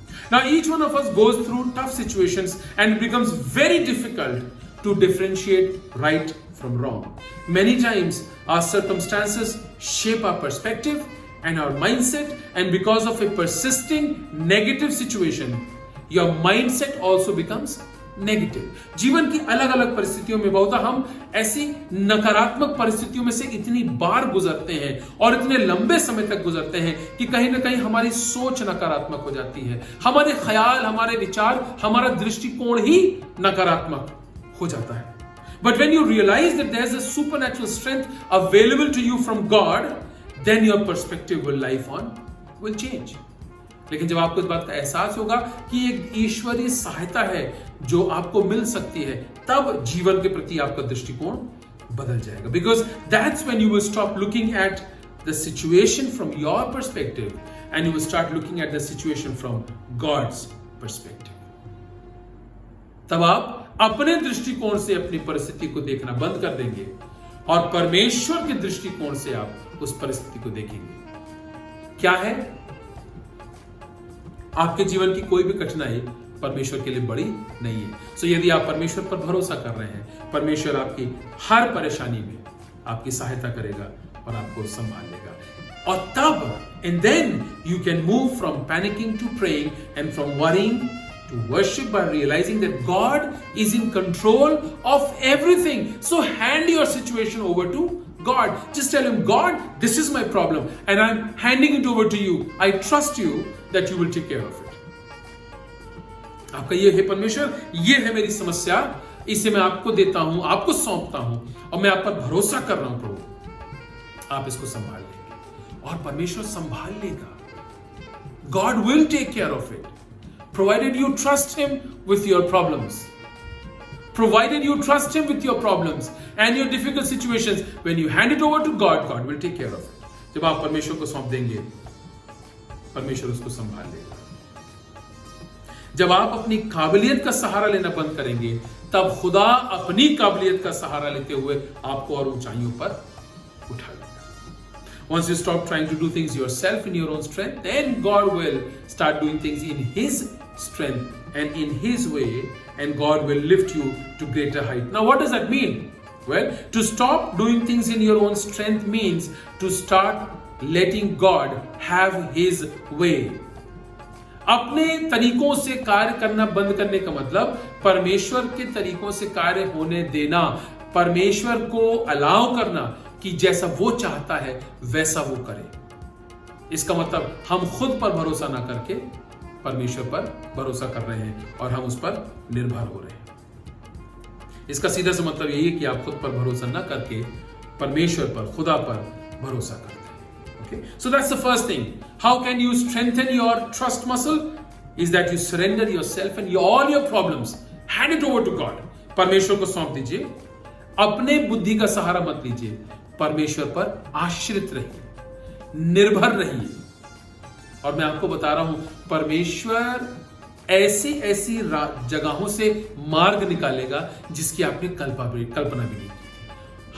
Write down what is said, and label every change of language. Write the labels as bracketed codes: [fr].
[en] Now, each one of us goes through tough situations and it becomes very difficult to differentiate right from wrong. Many times our circumstances shape our perspective and our mindset, and because of a persisting negative situation, your mindset also becomes negative. [hi] जीवन की अलग अलग परिस्थितियों में बहुधा हम ऐसी नकारात्मक परिस्थितियों में से इतनी बार गुजरते हैं और इतने लंबे समय तक गुजरते हैं कि कहीं ना कहीं हमारी सोच नकारात्मक हो जाती है, हमारे ख्याल, हमारे विचार, हमारा दृष्टिकोण ही नकारात्मक हो जाता है। [en] But when you realize that there's a supernatural strength available to you from God, then your perspective will life on will change. [hi] लेकिन जब आपको इस बात का एहसास होगा कि एक ईश्वरीय सहायता है जो आपको मिल सकती है, तब जीवन के प्रति आपका दृष्टिकोण बदल जाएगा. [en] Because that's when you will stop looking at the situation from your perspective and you will start looking at the situation from God's perspective. [hi] तब आप अपने दृष्टिकोण से अपनी परिस्थिति को देखना बंद कर देंगे और परमेश्वर के दृष्टिकोण से आप उस परिस्थिति को देखेंगे. क्या है? आपके जीवन की कोई भी कठिनाई परमेश्वर के लिए बड़ी नहीं है. सो यदि आप परमेश्वर पर भरोसा कर रहे हैं, परमेश्वर आपकी हर परेशानी में आपकी सहायता करेगा और आपको संभाल लेगा. और तब [en] And then you can move from panicking to praying and from worrying to worship by realizing that God is in control of everything. So hand your situation over to God. Just tell Him, God, this is my problem and I'm handing it over to you. I trust you that you will take care of it. [hi] आपका ये है परमेश्वर, ये है मेरी समस्या, इसे मैं आपको देता हूं, आपको सौंपता हूं और मैं आप पर भरोसा कर रहा हूं प्रभु. आप इसको संभाल लेंगे और परमेश्वर संभाल लेगा. [en] God will take care of it. Provided you trust Him with your problems. Provided you trust Him with your problems and your difficult situations, when you hand it over to God, God will take care of it. [hi] जब आप परमेश्वर को सौंप देंगे, परमेश्वर उसको संभाल लेगा. जब आप अपनी काबिलियत का सहारा लेना बंद करेंगे, तब खुदा अपनी काबिलियत का सहारा लेते हुए आपको और ऊंचाइयों पर उठा लेगा. [en] Once you stop trying to do things yourself in your own strength, then God will start doing things in His strength and in His way, and God will lift you to greater height. Now, what does that mean? Well, to stop doing things in your own strength means to start letting God have His way. [hi] अपने तरीकों से कार्य करना बंद करने का मतलब परमेश्वर के तरीकों से कार्य होने देना, परमेश्वर को अलाउ करना कि जैसा वो चाहता है वैसा वो करे. इसका मतलब हम खुद पर भरोसा ना करके परमेश्वर पर भरोसा कर रहे हैं और हम उस पर निर्भर हो रहे हैं. इसका सीधा सा मतलब यही है कि आप खुद पर भरोसा ना करके परमेश्वर पर, खुदा पर भरोसा करते हैं. [en] Okay? So that's the first thing. How can you strengthen your trust muscle? Is that you surrender yourself and all your problems, hand it over to God. [hi] परमेश्वर को सौंप दीजिए. अपने बुद्धि का सहारा मत लीजिए. परमेश्वर पर आश्रित रहिए, निर्भर रहिए. और मैं आपको बता रहा हूं, परमेश्वर ऐसी ऐसी जगहों से मार्ग निकालेगा जिसकी आपने कल्पना भी नहीं की।